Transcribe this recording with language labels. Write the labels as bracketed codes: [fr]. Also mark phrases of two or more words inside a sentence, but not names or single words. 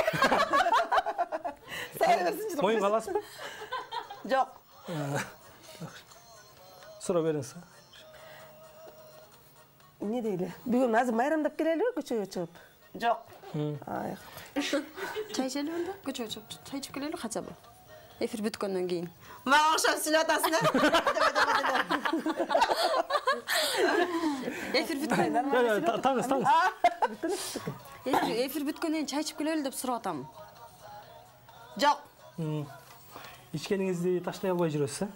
[ky] Сайра берсинчи. Моюнга аласызбы? Жок. Суроо бериңиз. Эмне дейли? Бүгүн азыр майрамдап келелиби көчөгө чыгып? Жок. Чай ичели болду. Көчөгө чыгып чай ичип келели [ru] хотя бы. [ky] Эфир бүткөндөн кийин. Мага окшоп сүйлөп атасың, э? Эфир бүткөндөн Таңыз. эфир бүткөндөн кийин чай ичип келели деп сурап атам. Жок. Ичкениңизди таштай албай жүрөсүз, э?